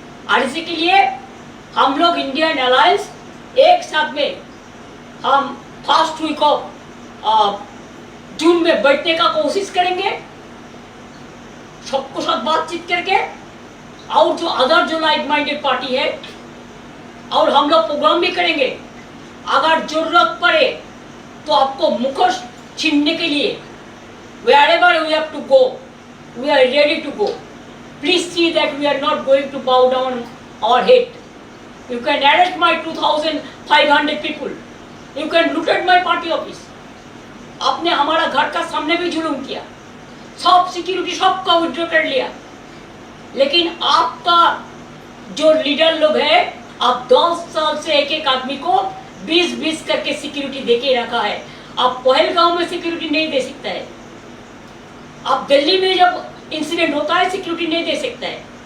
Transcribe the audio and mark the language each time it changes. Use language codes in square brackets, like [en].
[hi] और इसी के लिए हम लोग इंडियन अलायंस एक साथ में हम फर्स्ट वीक ऑफ जून में बैठने का कोशिश करेंगे, सबको साथ बातचीत करके। और जो अदर जो लाइक माइंडेड पार्टी है, और हम लोग प्रोग्राम भी करेंगे। अगर जरूरत पड़े तो आपको मुखोश छीनने के लिए [en] wherever we have to go, we are ready to go. Please see that we are not going to bow down our head. You can arrest my 2,500 people. You can loot at my party office. [hi] आपने हमारा घर का सामने भी जुलूम किया, सब security सबका विड्रॉ कर लिया। लेकिन आपका जो लीडर लोग है, आप 10 साल से एक एक आदमी को 20-20 करके सिक्योरिटी देके रखा है। आप पहलगांव में सिक्योरिटी नहीं दे सकता है, आप दिल्ली में जब इंसिडेंट होता है सिक्योरिटी नहीं दे सकता है।